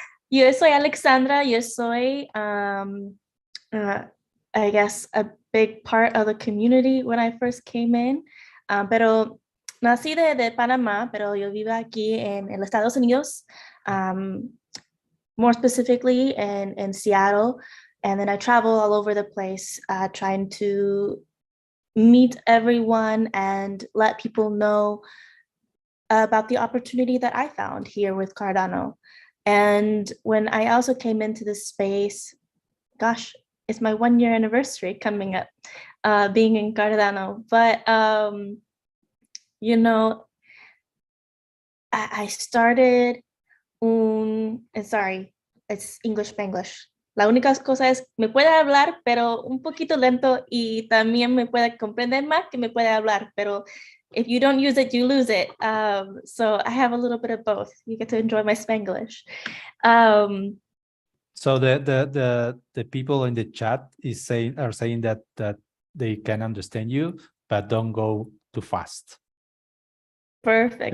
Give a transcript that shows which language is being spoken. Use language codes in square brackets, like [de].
[es] Yo soy Alexandra. Yo soy, [en] I guess, a big part of the community when I first came in. [es] Pero nací de Panamá, pero yo vivo aquí en los Estados Unidos, [en] more specifically in Seattle. And then I travel all over the place trying to meet everyone and let people know about the opportunity that I found here with Cardano. And when I also came into this space, gosh, it's my 1-year anniversary coming up, being in Cardano. But, you know, I started sorry, it's English-Spanglish. [es] La única cosa es, me puede hablar, pero un poquito lento, y también me puede comprender más que me puede hablar, pero [en] if you don't use it, you lose it. So I have a little bit of both. You get to enjoy my Spanglish. So the people in the chat are saying that they can understand you, but don't go too fast. Perfect.